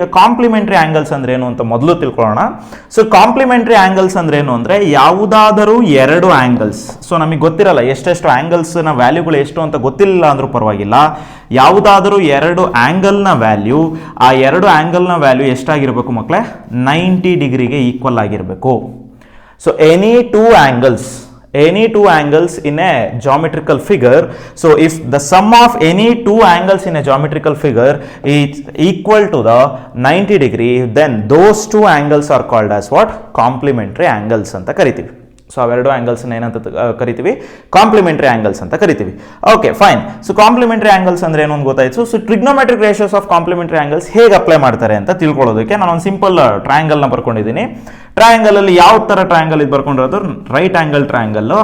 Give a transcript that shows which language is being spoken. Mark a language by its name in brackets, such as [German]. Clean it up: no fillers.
[Kannada] ಈಗ complementary angles ಅಂದ್ರೆ ಏನು ಅಂತ ಮೊದಲು ತಿಳ್ಕೊಳ್ಳೋಣ. ಸೊ ಕಾಂಪ್ಲಿಮೆಂಟ್ರಿ ಆ್ಯಂಗಲ್ಸ್ ಅಂದ್ರೆ ಏನು ಅಂದರೆ, ಯಾವುದಾದರೂ ಎರಡು ಆ್ಯಂಗಲ್ಸ್, ಸೊ ನಮಗೆ ಗೊತ್ತಿರಲ್ಲ ಎಷ್ಟೆಷ್ಟು ಆ್ಯಂಗಲ್ಸ್ನ ವ್ಯಾಲ್ಯೂಗಳು ಎಷ್ಟು ಅಂತ ಗೊತ್ತಿಲ್ಲ ಅಂದ್ರೂ ಪರವಾಗಿಲ್ಲ, ಯಾವುದಾದರೂ ಎರಡು ಆ್ಯಂಗಲ್ನ ವ್ಯಾಲ್ಯೂ, ಆ ಎರಡು ಆ್ಯಂಗಲ್ನ ವ್ಯಾಲ್ಯೂ ಎಷ್ಟಾಗಿರಬೇಕು ಮಕ್ಕಳೇ, 90 ಡಿಗ್ರಿಗೆ ಈಕ್ವಲ್ ಆಗಿರಬೇಕು. [English] so any two angles in a geometrical figure, so if the sum of any two angles in a geometrical figure is equal to the 90 degree, then those two angles are called as what, complementary angles [Kannada] ಅಂತ ಕರಿತೀವಿ. So ಅವೆರಡು ಆ್ಯಂಗಲ್ಸ್ನ ಏನಂತ ಕರಿತೀವಿ, complementary angles ಅಂತ ಕರಿತೀವಿ. Okay, fine. So complementary angles ಅಂದ್ರೆ ಏನು ಅಂತ ಗೊತ್ತಾಯ್ತು. So trigonometric ratios of complementary angles ಹೇಗೆ ಅಪ್ಲೈ ಮಾಡ್ತಾರೆ ಅಂತ ತಿಳ್ಕೊಳ್ಳೋದಕ್ಕೆ ನಾನು ಒಂದು ಸಿಂಪಲ್ ಟ್ರಯಾಂಗಲ್ನ ಬರ್ಕೊಂಡಿದ್ದೀನಿ. ಟ್ರಯಾಂಗಲ್ ಅಲ್ಲಿ ಯಾವ ಥರ ಟ್ರಯಾಂಗಲ್ ಇದು ಬರ್ಕೊಂಡಿರೋದು, ರೈಟ್ ಆ್ಯಂಗಲ್ ಟ್ರಯಾಂಗಲ್.